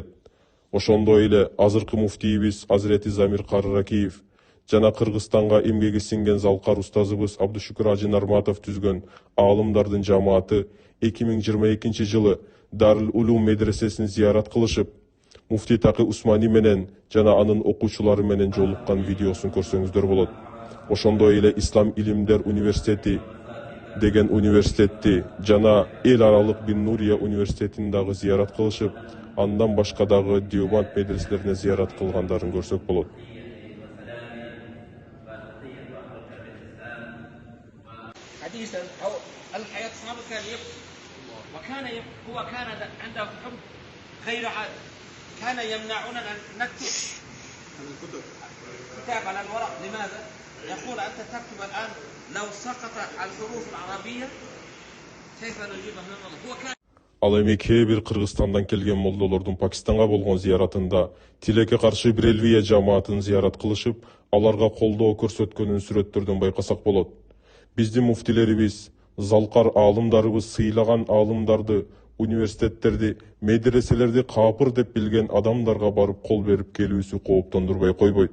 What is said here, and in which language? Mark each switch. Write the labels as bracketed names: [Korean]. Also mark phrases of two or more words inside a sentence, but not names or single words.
[Kyrgyz] Ошондой эле азыркы муфтийибиз Азирети Замир Карракиев жана Кыргызстанга эмгеги сиңген залкар устазыбыз Абдушукур Ажы Нарматов түзгөн аалымдардын жамааты 2022 жылы Дарыл Улум медресесин зыярат кылышып, муфти Такы Усмани менен жана анын окуучулары менен жолуккан видеосун көрсөңүздөр болот. Ошондой эле Ислам Илимдер университети деген университетти жана эл аралык Бин Нурия университетин дагы зыярат кылышып, андан башка дагы Диобанд медреселерине зыярат кылгандарын көрсөк болот. [Arabic] حديثا أو الحياة الصحابة كان يبكي وكان هو كان عنده حب غير عادي، كان يمنعنا أن نكتب كتاب على الورق. لماذا؟ يقول أنت تكتب الآن لو سقط الحروف العربية كيف نجيبها من الله. هو كان [Kyrgyz] Ал эми кээ бир Кыргызстандан келген молдолордун Пакистанга болгон зыяратында тилекке каршы Брелвия жамаатын зыярат кылышып, аларга колдоо көрсөткөнүн сүрөттөрдөн байкасак болот. Биздин муфтилерибиз, залкар аалымдарыбыз сыйлаган аалымдарды, университеттерди, медреселерди капыр деп билген адамдарга барып кол берип келүүсү кооптондурбай койбойт.